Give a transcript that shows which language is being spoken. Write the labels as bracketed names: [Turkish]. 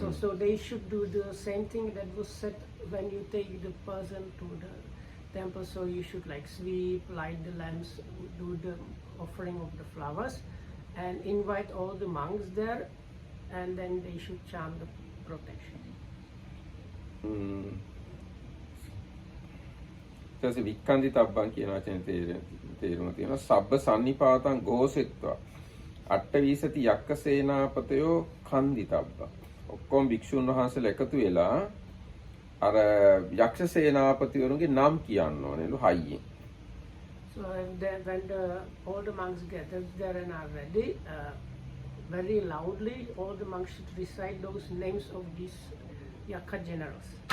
[English] So they should do the same thing that was said when you take the person to the temple. So you should like sweep, light the lamps, do the offering of the flowers and invite all the monks there, and then they should chant the protection. [Sinhala] ඊට පස්සේ වික්ඛන්දිතබ්බං කියන වචනේ තේරුම තියෙනවා. [Pali] සබ්බ සන්නිපාතං ഘോഷෙත්වා. අට්ඨවීසති යක්ක සේනාපතයෝ කන්දිතබ්බං. [Sinhala] ඔක්කොම භික්ෂුන් වහන්සේලා එකතු වෙලා අර යක්ෂ සේනාපතිවරුන්ගේ නම් කියන්න ඕනෙලු හයියෙන්. [English] So when all the monks gathered there and are ready, very loudly all the monks should recite those names of these Yakka generals.